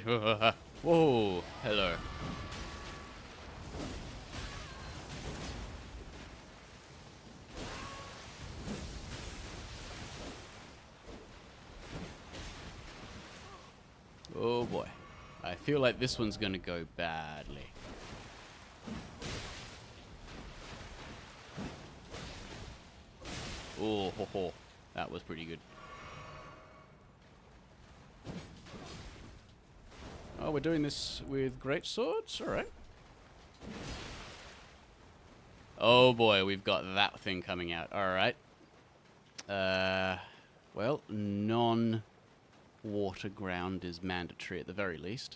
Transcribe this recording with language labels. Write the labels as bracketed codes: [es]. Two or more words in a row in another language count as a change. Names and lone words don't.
[en] Whoa, hello. Oh boy. I feel like this one's gonna go badly. Oh, ho, ho. That was pretty good. Oh, we're doing this with great swords? Alright. Oh boy, we've got that thing coming out. Alright. Well, non-water ground is mandatory at the very least.